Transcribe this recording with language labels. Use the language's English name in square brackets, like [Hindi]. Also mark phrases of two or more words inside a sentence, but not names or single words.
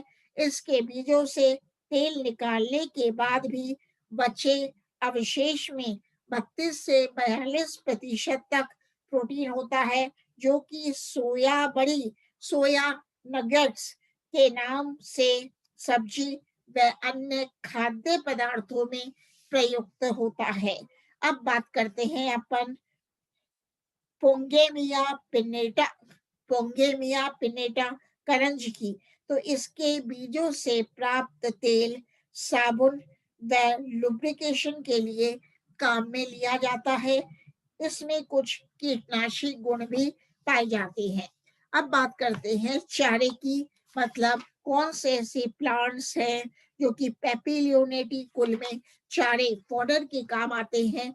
[Hindi] इसके बीजों से तेल निकालने के बाद भी बचे अवशेष में 32 से 42% तक प्रोटीन होता है, जो कि सोया बड़ी, [English] soya nuggets [Hindi] के नाम से सब्जी व अन्य खाद्य पदार्थों में प्रयुक्त होता है। अब बात करते हैं अपन पोंगेमिया पिनेटा, पोंगेमिया पिनेटा करंज की। तो इसके बीजों से प्राप्त तेल साबुन व लुब्रिकेशन के लिए काम में लिया जाता है। इसमें कुछ कीटनाशी गुण भी पाए जाते हैं। अब बात करते हैं चारे की, मतलब कौन से ऐसे प्लांट्स हैं जो कि पेपिलियोनेटी कुल में चारे फॉडर के काम आते हैं।